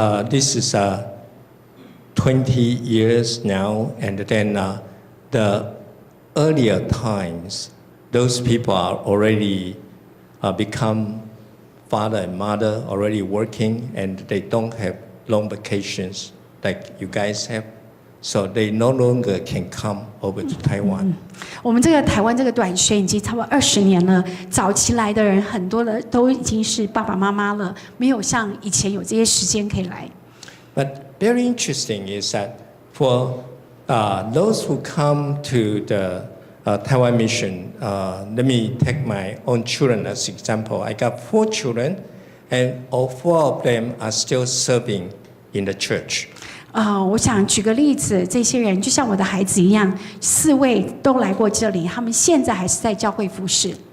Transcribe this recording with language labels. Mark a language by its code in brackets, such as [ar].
[en] This is 20 years now, and then the earlier times, those people are already become father and mother, already working, and they don't have long vacations like you guys have. So they no longer can come over to Taiwan. [zh] 我们这个台湾这个短宣已经差不多20年了，早期来的人很多的都已经是爸爸妈妈了，没有像以前有这些时间可以来。 [en] But very interesting is that for those who come to the Taiwan mission, let me take my own children as example. I got 4 children, and all 4 of them are still serving in the church. [zh] 我想举个例子，这些人就像我的孩子一样，4位都来过这里，他们现在还是在教会服侍。